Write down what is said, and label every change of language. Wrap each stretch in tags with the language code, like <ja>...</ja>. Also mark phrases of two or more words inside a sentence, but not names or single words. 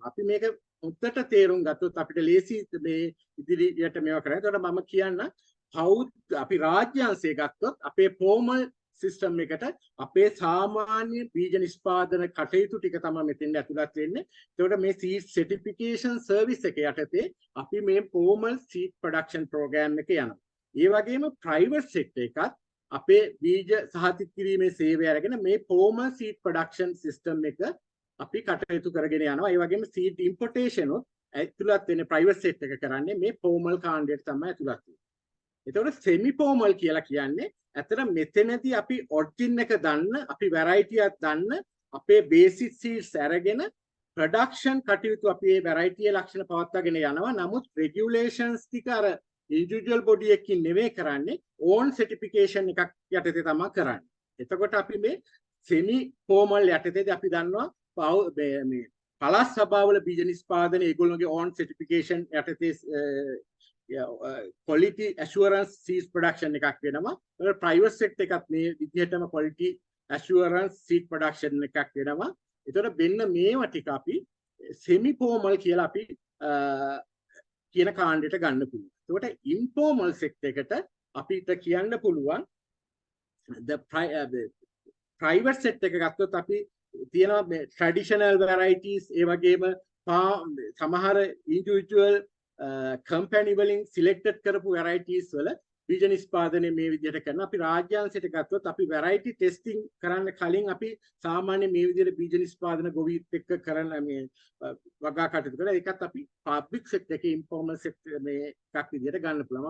<si>අපි මේක උත්තර තේරුම් ගත්තොත් අපිට ලේසි මේ ඉදිරියට මේවා කරන්න. ඒකට මම කියන්න අපි රාජ්‍යාංශය ගත්තොත් අපේ</si> <en>formal system</en> <si>එකට අපේ සාමාන්‍ය බීජ නිෂ්පාදන කටයුතු ටික තමයි මෙතෙන් ඇතුළත් වෙන්නේ. ඒකට මේ</si> <en>seed certification service</en> <si>එක යටතේ අපි මේ</si> <en>formal seed production program</en> <si>එක යනවා. ඒ වගේම</si> <en>private sector</en> <si>එකත් අපේ බීජ සහතික කිරීමේ සේවය අරගෙන මේ</si> <en>formal seed production system</en> <si>එක අපි කටයුතු කරගෙන යනවා. ඒ වගේම</si> <en>seed importation</en> <si>උත් ඇතුළත් වෙන්නේ</si> <en>private sector</en> <si>එක කරන්නේ මේ formal කාණ්ඩයට තමයි ඇතුළත් වෙන්නේ. එතකොට</si> <en>semi formal</en> <si>කියලා කියන්නේ ඇත්තට මෙතනදී අපි origin එක දන්න, අපි variety එකක් දන්න, අපේ</si> <en>basic seeds</en> <si>අරගෙන production කටයුතු අපි මේ variety ලක්ෂණ පවත්වාගෙන යනවා. නමුත් regulations ටික අර</si> <en>individual body</en> <si>එකකින් නෙවෙයි කරන්නේ,</si> <en>own certification</en> <si>එකක් යටතේ තමයි කරන්නේ. එතකොට අපි මේ</si> <en>semi formal</en> <si>යටතේදී අපි දන්නවා මේ පළාත් සභාවල බීජ නිෂ්පාදනය ඒගොල්ලෝගේ</si> <en>own certification</en> <si>යටතේ</si> <en>quality assurance seed production</en> <si>එකක් වෙනවා.</si> <en>private sector</en> <si>එකත් මේ විදිහටම</si> <en>quality assurance seed production</en> <si>එකක් වෙනවා. ඒතකොට මෙන්න මේවා ටික අපි</si> <en>semi formal</en> <si>කියලා අපි කියන කාණ්ඩයට ගන්න පුළුවන්. ඒකට</si> <en>informal sector</en> <si>එකට අපිට කියන්න පුළුවන්</si> <en>the private sector</en> <si>එක ගත්තොත් අපි තියෙනවා මේ</si> <en>traditional varieties,</en> <si>ඒ වගේම සමහර</si> <en>individual company</en> <si>වලින් selected කරපු varieties වල බීජ නිෂ්පාදනය මේ විදිහට කරන. අපි රාජ්‍යාංශයට ගත්තොත් අපි</si> <en>variety testing</en> <si>කරන්න කලින් අපි සාමාන්‍ය මේ විදිහට බීජ නිෂ්පාදන ගොවිත් එක්ක කරන මේ වගා කටයුතු කරලා ඒකත් අපි</si> <en>public sector</en> <si>එකේ</si> <en>informal sector</en> <si>මේ එකක් විදිහට ගන්න පුළුවන්.</si>